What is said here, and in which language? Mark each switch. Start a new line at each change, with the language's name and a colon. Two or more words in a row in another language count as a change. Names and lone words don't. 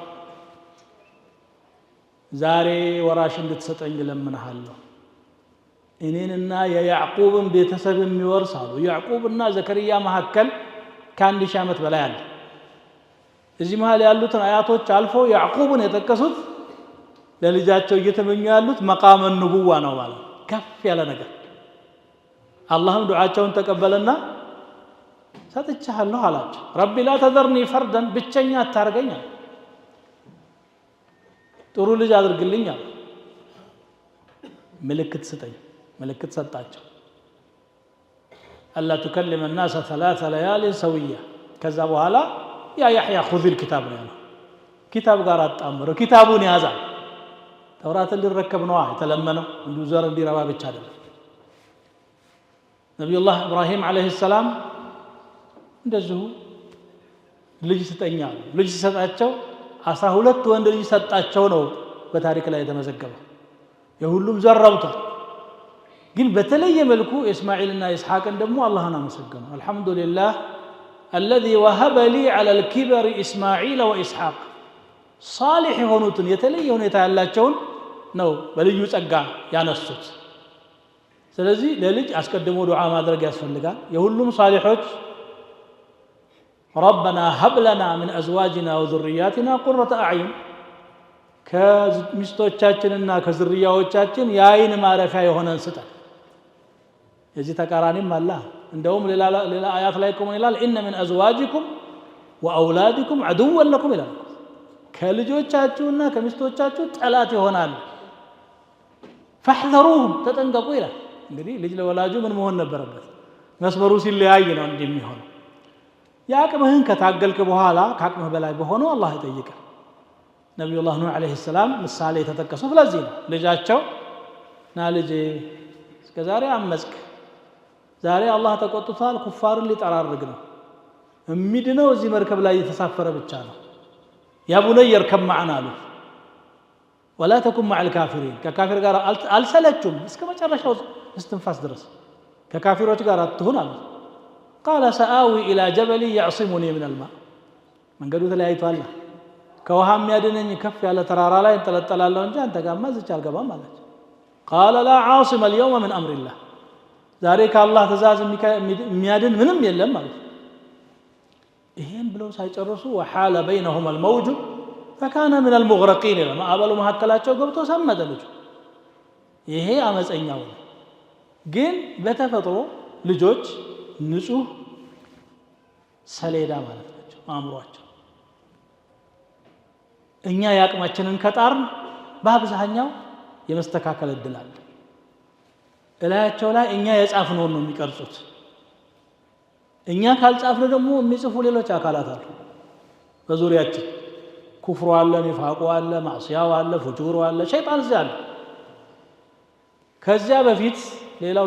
Amharic: ዛሬ ወራሽ እንድትሰጠኝ እለምንሃለሁ። እኔንና የያዕቁብን ቤተሰብ የሚወርስ አሉ። ያዕቁብና ዘከርያ መካከል ከ1000 ዓመት በላይ አለ። እዚህ መሃል ያሉትን አያቶች አልፈው ያዕቁብን የጠቀሱት ለልጃቸው እየተመኙ ያሉት
Arabic: مقام النبوة
Amharic: ነው ማለት ከፍ ያለ ነገር። አላህም ዱዓቸውን ተቀበለና ሰጥቻለሁ አላቸው።
Arabic: رب لا تذرني فردا
Amharic: ብቸኛ አታርገኝ፣ ጥሩ ልጅ አድርግልኝ፣ ምልክት ስጠኝ። ምልክት ሰጣቸው።
Arabic: ألا تكلم الناس 3 ليال سويا።
Amharic: ከዛ በኋላ
Arabic: يا يحيى خذ الكتاب
Amharic: ነው ያለው። ኪታብ ጋር አጣምረው ኪታቡን ያዛል። ተውራትን ሊረከብ ነው የተለመነው፣ እንዲሁ ዘር እንዲረባ ብቻ አይደለም። ነቢዩላህ ኢብራሂም
Arabic: عليه السلام
Amharic: እንደዚሁ ልጅ ስጠኛ ልጅ ሲሰጣቸው 12 ወንድ ልጅ ሰጣቸው ነው በታሪክ ላይ የተመዘገበው። የሁሉም ዘር ረብቷል። ግን በተለየ መልኩ ኢስማኤልና ኢስሐቅን ደግሞ አላህን አመሰገኑ።
Arabic: الحمد لله الذي وهب لي على الكبر إسماعيل وإسحاق።
Amharic: صالح የሆኑትን የተለየ ሁኔታ ያላቸውን ነው በልዩ ጸጋ ያነሱት ስለዚህ ለልጅ አስቀድሞ ዱዓ ማድረግ ያስፈልጋል የሁሉም ሷሊሖች
Arabic: ربنا هب لنا من ازواجنا وذرياتنا قرة اعين
Amharic: ከሚስቶቻችንና ከዝርያዎቻችን የአይን ማረፊያ የሆነን ስጠን የዚህ ተቃራኒም አለ እንደውም ሌላ አያት ላይ ቆሞ ይላል
Arabic: ان من ازواجكم واولادكم عدوا لكم
Amharic: ይላል ከልጆቻችሁና ከሚስቶቻችሁ ጠላት ይሆናል فاحذروهم ተጠንቀቁ ይላል እንግዲህ ልጅ ለወላጁ ምን መሆን ነበረበት መስመሩ ሲለያይ ነው እንደሚሆነው ያቅምህን ከታገልክ በኋላ ካቅምህ በላይ በሆነው አላህ ይጠይቃል ነብዩላህ ኑህ
Arabic: عليه السلام
Amharic: ምሳሌ ተጠቀሱ ስለዚህ ነው ልጃቸው ና ልጄ እስከዛሬ አመጽክ ዛሬ አላህ ተቆጥቷል ኩፋርን ሊጠራርግ ነው እሚድነው እዚህ መርከብ ላይ የተሳፈረ ብቻ ነው
Arabic: يا بني يركب معنا
Amharic: አሉ
Arabic: ولا تكن مع الكافرين
Amharic: ከካፊር ጋር አልሰለቹም እስከ መጨረሻው استنفاس ድረስ ከካፊሮች ጋር አትሁን አሉ
Arabic: قال سآوي إلى جبل يعصمني من الماء
Amharic: መንገዱ ተለያይቷል ከውሃም ያድነኝ ከፍ ያለ ተራራ ላይ እንጠለጠላለሁ እንጂ አንተ ጋርማ ዝቻ አልገባም ማለት
Arabic: قال لا عاصم اليوم من أمر الله
Amharic: ዛሬ ከአላህ ትእዛዝ የሚያድን ምንም የለም ማለት ይሄን ብለው ሳይጨርሱ
Arabic: وحال بينهما الموج فكان من المغرقين لما
Amharic: አበሉ መሐከላቸው ገብቶ ሰመጠ ልጅ ይሄ አመፀኛው ግን በተፈጥሮ ልጆች ንጹህ ሰሌዳ ማለት ናቸው አእምሮአቸው እኛ ያቅማችንን ከጣርን በአብዛኛው የመስተካከል እድል አለ እላያቸው ላይ እኛ የጻፍነውን ነው የሚቀርጹት እኛ ካልጻፍን ደግሞ የሚጽፉ ሌሎች አካላት አሉ በዙሪያችን ኩፍሩ አለ ኒፋቁ አለ ማዕሲያው አለ ፍጁሩ አለ ሸይጣን እዚያ አለ ከዚያ በፊት ሌላው